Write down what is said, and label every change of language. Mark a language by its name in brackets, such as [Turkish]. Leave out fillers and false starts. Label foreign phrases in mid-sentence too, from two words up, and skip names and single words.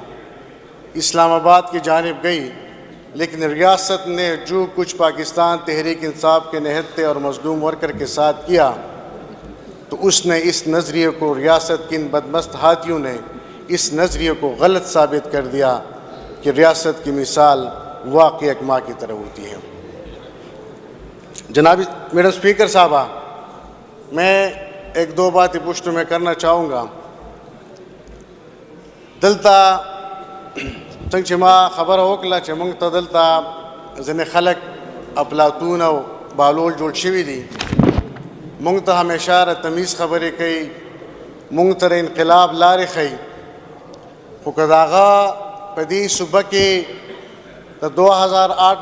[Urdu] اسلام آباد کی جانب گئی، لیکن ریاست نے جو کچھ پاکستان تحریک انصاف کے نہتے اور مظلوم ورکر کے ساتھ کیا، تو اس نے اس نظریے کو، ریاست کے ان بدمست ہاتھیوں نے اس نظریے کو غلط ثابت کر دیا کہ ریاست کی مثال واقعی ایک ماں کی طرح ہوتی ہے۔ جناب میڈم اسپیکر صاحبہ، میں ایک دو باتیں پشت میں کرنا چاہوں گا۔ [Pashto] دلتا څنګه چې ما خبره وکړه چې موږ ته دلته ځینې خلک افلاطون او بالول جوړ شوي دي، موږ ته همیشه را تمیز خبرې کوي، موږ ته انقلاب لارې ښیي، خو که د هغه په دې صوبه کې د 2008